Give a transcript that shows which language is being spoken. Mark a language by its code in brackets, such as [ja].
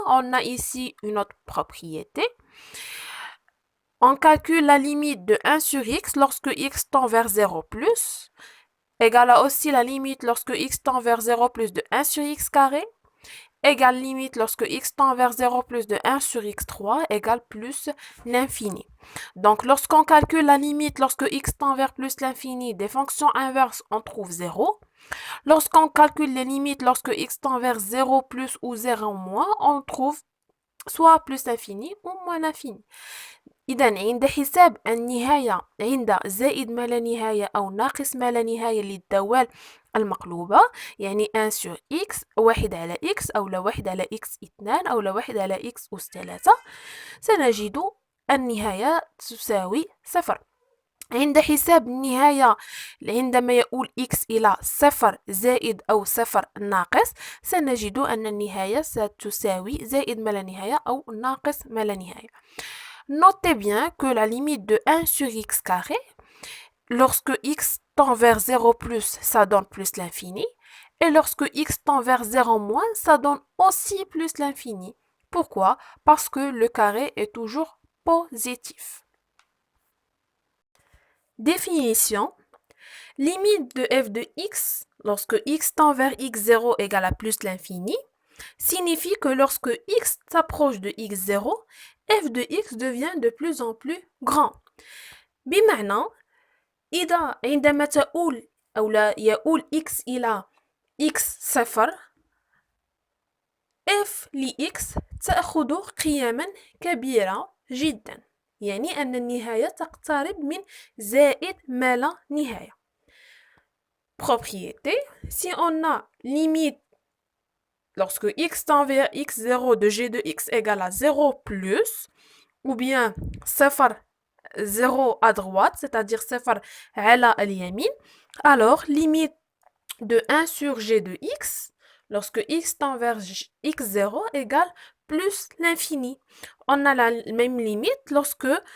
[fr] On a ici une autre propriété. On calcule la limite de 1 sur x lorsque x tend vers 0 plus, égale à aussi la limite lorsque x tend vers 0 plus de 1 sur x carré, égale limite lorsque x tend vers 0 plus de 1 sur x3 égale plus l'infini. Donc lorsqu'on calcule la limite lorsque x tend vers plus l'infini des fonctions inverses, on trouve 0. Lorsqu'on calcule les limites lorsque x tend vers 0 plus ou 0 moins, on trouve soit plus l'infini ou moins l'infini. [ar] إذا عند حساب النهاية عند زائد ما لا نهاية أو ناقص ما لا نهاية للدوال المقلوبة يعني [fr] 1 sur x [ar] 1 على x أو لا 1 على x 2 أو لا 1 على x أس 3 سنجد النهاية تساوي 0. عند حساب النهاية عندما يؤول x إلى 0 زائد أو 0 ناقص سنجد أن النهاية ستساوي زائد ما لا نهاية أو ناقص ما لا نهاية. [fr] Notez bien que la limite de 1 sur x carré, lorsque x tend vers 0 plus, ça donne plus l'infini. Et lorsque x tend vers 0 moins, ça donne aussi plus l'infini. Pourquoi? Parce que le carré est toujours positif. Définition. Limite de f de x, lorsque x tend vers x0 égale à plus l'infini, signifie que lorsque x s'approche de x0, f de x devient de plus en plus grand. [ar] بمعنى إذا عندما تؤول أو لا يؤول x إلى x صفر f لx تأخذ قيما كبيرة جدا يعني أن النهاية تقترب من زائد ما لا نهاية. [fr] Propriété, si on a limite lorsque x tend vers x0 de g de x égale à 0 plus, ou bien 0 à droite, c'est-à-dire 0 [ar] على اليمين, [fr] alors limite de 1 sur g de x, lorsque x tend vers x0 égale plus l'infini. On a la même limite lorsque